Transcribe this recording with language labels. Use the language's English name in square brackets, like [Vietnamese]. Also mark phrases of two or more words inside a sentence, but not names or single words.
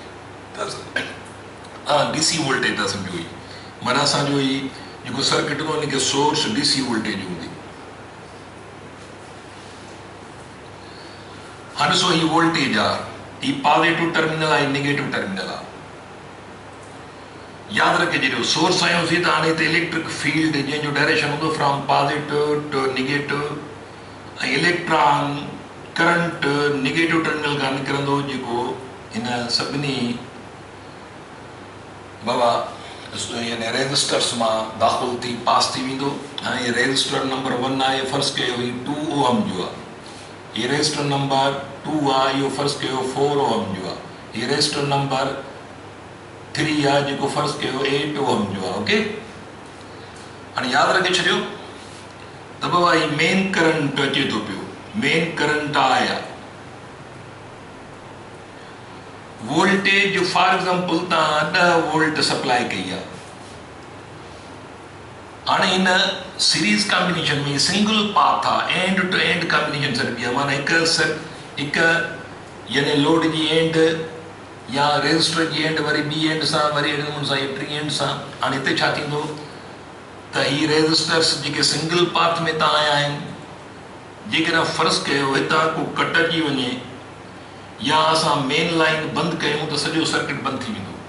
[English] DC voltage [Sindhi] था सम्झो ई माना असांजो ई जेको सर्किट हूंदो उनखे [English] source DC voltage [Sindhi] हूंदी हाणे ॾिसो हीअ वोल्टेज आहे हीअ [English] positive terminal [Sindhi] आहे [English] negative terminal [Sindhi] आहे यादि रखे छॾियो सोर्स आयोसीं त हाणे हिते [English] electric field [Sindhi] जंहिंजो डायरेक्शन हूंदो [English] from positive to negative [Sindhi] ऐं [English] electron current negative terminal [Sindhi] खां निकिरंदो जेको हिन सभिनी बाबा यानी रेजिस्टर्स मां दाख़िल थी पास थी वेंदो ऐं [English] register number [Sindhi] 1 आहे फ़र्ज़ु कयो हीउ 2 ओहम जो आहे हीउ [English] register number [Sindhi] 2 आहे इहो फ़र्ज़ु कयो 4 ओहम जो आहे हीउ [English] register number [Sindhi] 3 आहे जेको फ़र्ज़ु कयो 8 ओहम जो आहे ओके हाणे यादि रखे छॾियो त बाबा हीउ [English] main current [Sindhi] अचे थो पियो [English] main current [Sindhi] आहे [English] voltage for example [Sindhi] तव्हां 10 वोल्ट सप्लाई कई आहे हाणे हिन [English] series combination [Sindhi] में [English] single path [Sindhi] आहे [English] end to end combination circuit [Sindhi] आहे माना हिकु यानी लोड जी एंड या रेजिस्टर जी एंड वरी ॿी एंड सां वरी अहिड़े नमूने सां टी एंड सां हाणे हिते छा थींदो त हीअ रेजिस्टर्स जेके [English] single path [Sindhi] में तव्हां आया आहिनि जेकॾहिं फ़र्ज़ु कयो हितां को कटिजी वञे या असां [English] main line [Sindhi] बंदि कयूं त सॼो सर्किट बंदि थी वेंदो